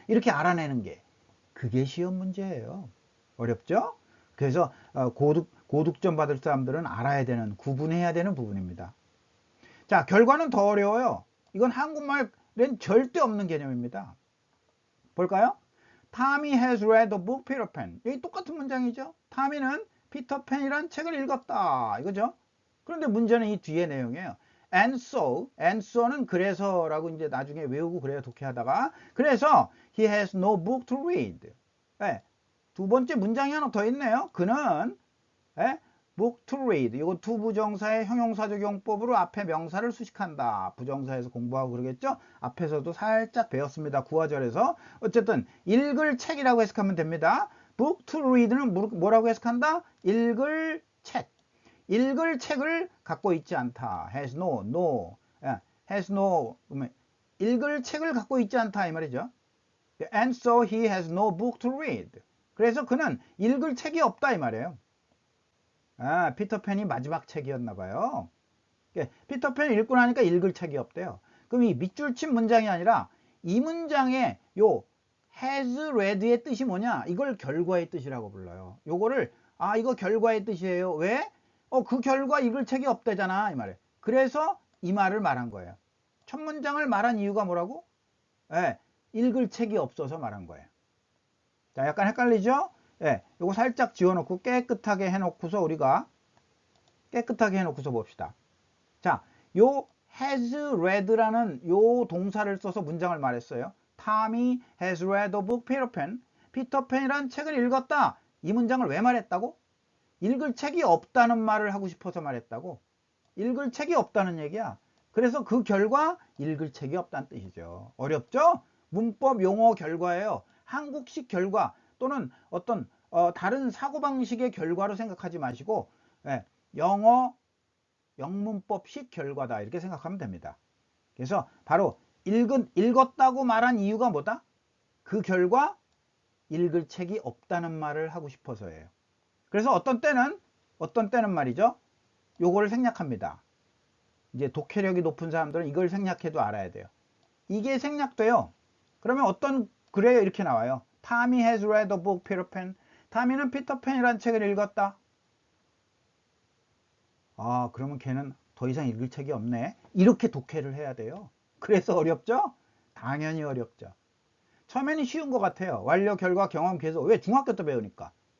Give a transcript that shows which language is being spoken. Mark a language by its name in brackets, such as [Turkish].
[Korean] 이렇게 알아내는 게 그게 시험 문제예요. 어렵죠? 그래서 고득점 받을 사람들은 알아야 되는, 구분해야 되는 부분입니다. 자, 결과는 더 어려워요. 이건 한국말엔 절대 없는 개념입니다. 볼까요? [English] Tommy has read the book Peter Pan. [Korean] 여기 똑같은 문장이죠. 타미는 피터팬이란 책을 읽었다. 이거죠. 그런데 문제는 이 뒤에 내용이에요. [English] And so [Korean] 는 그래서라고 이제 나중에 외우고 그래요. 독해하다가. 그래서 [English] he has no book to read. [Korean] 네, 두 번째 문장이 하나 더 있네요. 그는 [English] book to read. [Korean] 이거 투부정사의 형용사적 용법으로 앞에 명사를 수식한다. 부정사에서 공부하고 그러겠죠. 앞에서도 살짝 배웠습니다. 구화절에서. 어쨌든 읽을 책이라고 해석하면 됩니다. [English] book to read [Korean] 는 뭐라고 해석한다? 읽을 책. 읽을 책을 갖고 있지 않다. [English] has no. has no. [Korean] 읽을 책을 갖고 있지 않다 이 말이죠. [English] And so he has no book to read. [Korean] 그래서 그는 읽을 책이 없다 이 말이에요. 아, 피터팬이 마지막 책이었나 봐요. 피터팬을 읽고 나니까 읽을 책이 없대요. 그럼 이 밑줄 친 문장이 아니라 이 문장의 요 [English] has read [Korean] 의 뜻이 뭐냐? 이걸 결과의 뜻이라고 불러요. 요거를 아, 이거 결과의 뜻이에요. 왜? 그 결과 읽을 책이 없대잖아 이 말이에요. 그래서 이 말을 말한 거예요. 첫 문장을 말한 이유가 뭐라고? 읽을 책이 없어서 말한 거예요. 자, 약간 헷갈리죠? 요거 살짝 지워놓고 깨끗하게 해놓고서 우리가 깨끗하게 해놓고서 봅시다. 자, 요 [English] has read [Korean] 라는 요 동사를 써서 문장을 말했어요. [English] Tommy has read the book Peter Pan. [Korean] 피터팬이란 책을 읽었다. 이 문장을 왜 말했다고? 읽을 책이 없다는 말을 하고 싶어서 말했다고. 읽을 책이 없다는 얘기야. 그래서 그 결과 읽을 책이 없다는 뜻이죠. 어렵죠? 문법 용어 결과예요. 한국식 결과 또는 어떤 다른 사고방식의 결과로 생각하지 마시고 영어 영문법식 결과다 이렇게 생각하면 됩니다. 그래서 바로 읽었다고 말한 이유가 뭐다? 그 결과 읽을 책이 없다는 말을 하고 싶어서예요. 그래서 어떤 때는 말이죠. 요거를 생략합니다. 이제 독해력이 높은 사람들은 이걸 생략해도 알아야 돼요. 이게 생략돼요. 그러면 그래요 이렇게 나와요. [English] Tommy has read the book Peter Pan. [Korean] 타미는 피터팬이라는 책을 읽었다. 아, 그러면 걔는 더 이상 읽을 책이 없네. 이렇게 독해를 해야 돼요. 그래서 어렵죠? 당연히 어렵죠. 처음에는 쉬운 것 같아요. 완료, 결과, 경험, 계속. 왜? 중학교 때 배우니까.